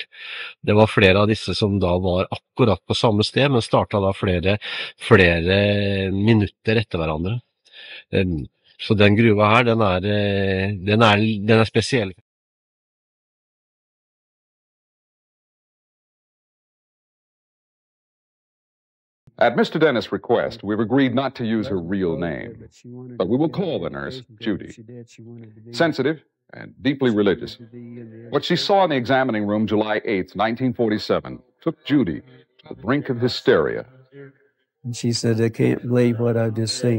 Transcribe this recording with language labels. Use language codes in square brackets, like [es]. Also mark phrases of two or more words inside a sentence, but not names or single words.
[no] Det var flere av disse som da var akkurat på samme sted, men startet da flere minutter etter hverandre. Så den gruva her, den er spesiell. [en] At Mr. Dennis' request, we've agreed not to use her real name, but we will call the nurse Judy. Sensitive and deeply religious. What she saw in the examining room July 8th, 1947, took Judy to the brink of hysteria. And she said, I can't believe what I've just seen.